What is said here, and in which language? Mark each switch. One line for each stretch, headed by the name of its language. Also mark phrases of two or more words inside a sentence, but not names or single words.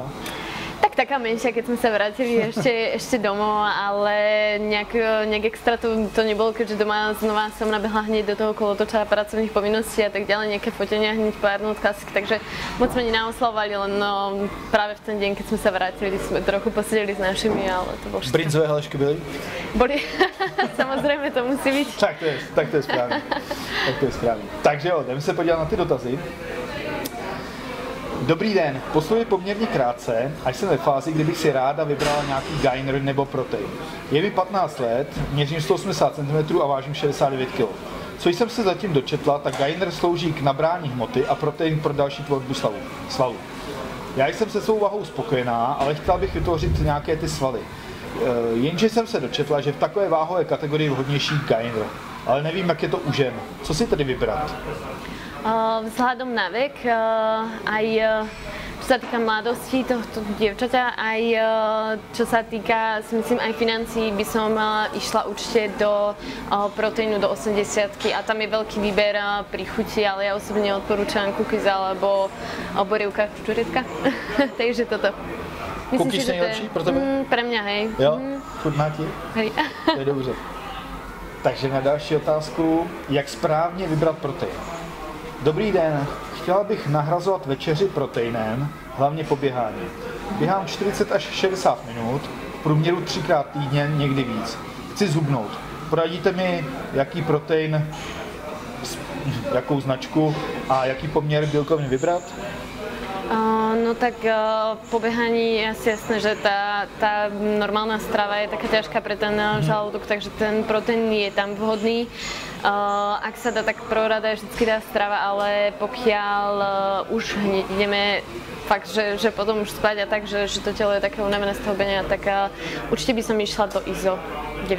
Slovak: Tak taká menšia, keď sme sa vrátili ešte domov, ale nejak extra to nebolo, keďže doma znova som nabehla hneď do toho kolotoča pracovných povinností a tak ďalej, nejaké fotenia hneď po Arnold Classic, takže moc sme nenaoslavovali, len práve v ten deň, keď sme sa vrátili, sme trochu posedeli s našimi, ale to bolo všetko.
Czech: Brinzové halašky byly?
Slovak: Boli, samozrejme to musí byť.
Czech: Tak to je správně. Takže jo, jdeme se podívat na ty dotazy. Dobrý den, posluji poměrně krátce, až jsem ve fázi, kdy bych si ráda vybrala nějaký gainer nebo protein. Je mi 15 let, měřím 180 cm a vážím 69 kg. Co jsem se zatím dočetla, tak gainer slouží k nabrání hmoty a protein pro další tvorbu svalů. Já jsem se svou vahou spokojená, ale chtěla bych vytvořit nějaké ty svaly. Jenže jsem se dočetla, že v takové váhové kategorii vhodnější gainer. Ale nevím, jak je to u žen. Co si tedy vybrat?
Slovak: Vzhľadom na vek, aj čo sa týka mladosti tohto dievčaťa, aj čo sa týka, si myslím, aj financií, by som išla určite do proteínu do 80-ky a tam je veľký výber pri chuti, ale ja osobne odporúčam cookies alebo borievka čuretka, takže toto.
Czech: Cookies nejlepší pro tebe?
Slovak: Pre mňa, hej.
Czech: Jo? Chutná ti?
Slovak: Hej.
Czech: To je dobře. Takže na další otázku, jak správně vybrat protein? Dobrý den, chtěla bych nahrazovat večeři proteinem, hlavně po běhání. Běhám 40 až 60 minut, v průměru 3krát týdně, někdy víc. Chci zhubnout. Poradíte mi, jaký protein, jakou značku a jaký poměr bílkovin vybrat?
Slovak: No tak po behaní je asi jasné, že tá normálna strava je taká ťažká pre ten žalúdok, takže ten proteín je tam vhodný. Ak sa dá, tak prvorada je vždycky tá strava, ale pokiaľ už hneď ideme fakt, že potom už spať a tak, že to telo je také unavené z toho behania, tak určite by som išla do ISO 90.